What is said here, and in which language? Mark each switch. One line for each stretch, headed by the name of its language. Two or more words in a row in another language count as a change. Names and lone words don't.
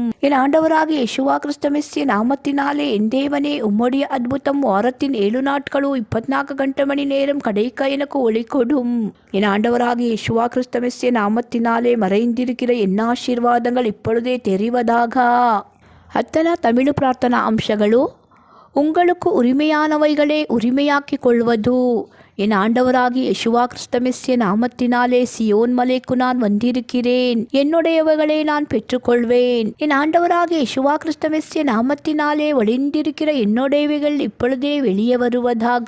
Tamil: என் ஆண்டவராகிய யேசுவா கிறிஸ்து மெஸ்ஸிய நாமத்தினாலே என் தேவனே உம்முடைய அற்புதம் வாரத்தின் 7 நாட்களும் 24 ಗಂಟೆ மணி நேரம் கிடைக்க எனக்கு ஒளி கொடும். என் ஆண்டவராகிய யேசுவா கிறிஸ்து மெஸ்ஸிய நாமத்தினாலே மறைந்திருக்கிற என்ன ஆசீர்வாதங்கள் இப்பொழுதே தெரிவதாக.
Kannada: 10ನೇ ತಮಿಳು ಪ್ರಾರ್ಥನಾ ಅಂಶಗಳು.
Tamil: உங்களுக்கு உரிமையானவைகளே உரிமையாக்கிக் கொள்வது. என் ஆண்டவராகிய யேசுவா கிறிஸ்து மெஸ்ஸிய நாமத்தினாலே சியோன் மலைக்கு நான் வந்திருக்கிறேன். என்னுடையவைகளை நான் பெற்றுக்கொள்வேன். என் ஆண்டவராகிய யேசுவா கிறிஸ்து மெஸ்ஸிய நாமத்தினாலே ஒளிந்திருக்கிற என்னுடையவைகள் இப்பொழுதே வெளியே வருவதாக.